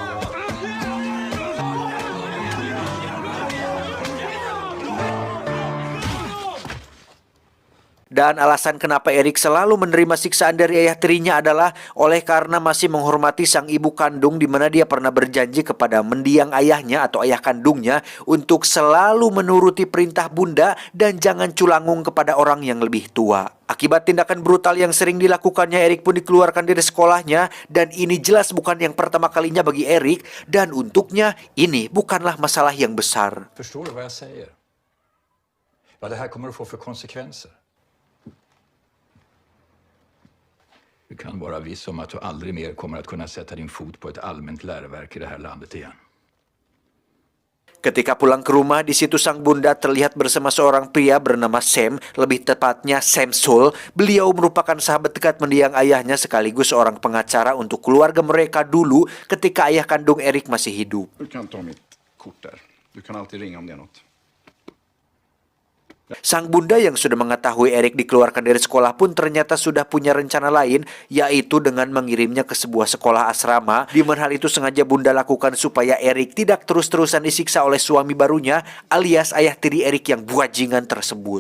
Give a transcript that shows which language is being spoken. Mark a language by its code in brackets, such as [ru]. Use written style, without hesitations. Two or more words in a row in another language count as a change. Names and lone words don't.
[id] Dan alasan kenapa Erik selalu menerima siksaan dari ayah tirinya adalah oleh karena masih menghormati sang ibu kandung, di mana dia pernah berjanji kepada mendiang ayahnya atau ayah kandungnya untuk selalu menuruti perintah bunda dan jangan culangung kepada orang yang lebih tua. Akibat tindakan brutal yang sering dilakukannya, Erik pun dikeluarkan dari sekolahnya, dan ini jelas bukan yang pertama kalinya bagi Erik, dan untuknya ini bukanlah masalah yang besar. [sv] Förstår du vad jag säger? Vad det här kommer att få för konsekvenser. Du kan vara viss om att du aldrig mer kommer att kunna sätta din fot på ett allmänt läroverk i det här landet igen. [id] Ketika pulang ke rumah, di situ sang bunda terlihat bersama seorang pria bernama Sam, lebih tepatnya Sam Soul. Beliau merupakan sahabat dekat mendiang ayahnya sekaligus seorang pengacara untuk keluarga mereka dulu ketika ayah kandung Erik masih hidup. [sv] Du kan ta mitt kort där. Du kan alltid ringa om det är något. [id] Sang bunda yang sudah mengetahui Erik dikeluarkan dari sekolah pun ternyata sudah punya rencana lain, yaitu dengan mengirimnya ke sebuah sekolah asrama, di mana hal itu sengaja bunda lakukan supaya Erik tidak terus-terusan disiksa oleh suami barunya alias ayah tiri Erik yang buajingan tersebut.